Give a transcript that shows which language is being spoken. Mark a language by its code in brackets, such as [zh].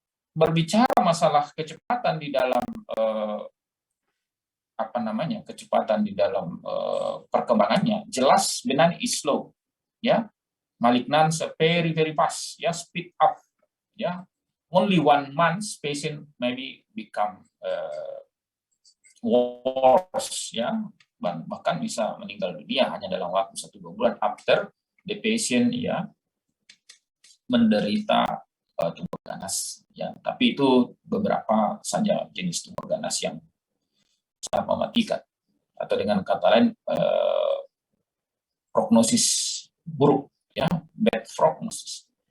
[id] Berbicara masalah kecepatan di dalam kecepatan di dalam perkembangannya, jelas [en] benign is slow, [id] ya. [en] Malignant very fast, ya, speed up, ya. Only 1 month patient maybe become worse, ya. [id] Bahkan bisa meninggal dunia hanya dalam waktu 1-2 bulan [en] after the patient, [id] ya, menderita tumor ganas, ya. Tapi itu beberapa saja jenis tumor ganas yang sangat mematikan, atau dengan kata lain prognosis buruk, ya, [en] bad prognosis.